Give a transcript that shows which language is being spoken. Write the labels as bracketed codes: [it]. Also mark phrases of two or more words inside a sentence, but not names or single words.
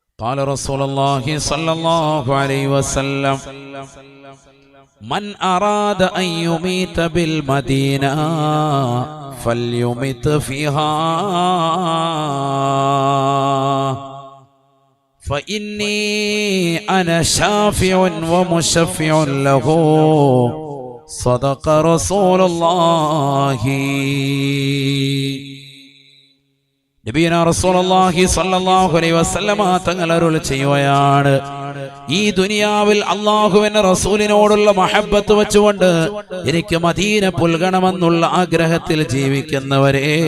[ar] قال رسول الله صلى الله عليه وسلم من أراد أن يميت بالمدينة فليمت فيها فإني أنا شافع ومشفع له صدق رسول الله. نبينا رسول الله صلى الله عليه وسلم [ml] തങ്ങൾ അരുളി ചെയ്യുകയാണ്, ഈ ദുനിയാവിൽ അല്ലാഹുവിന്റെ റസൂലിനോടുള്ള മഹബ്ബത്ത് വെച്ചുകൊണ്ട് എനിക്ക് മദീന പുൽകണമെന്നുള്ള ആഗ്രഹത്തിൽ ജീവിക്കുന്നവരെ,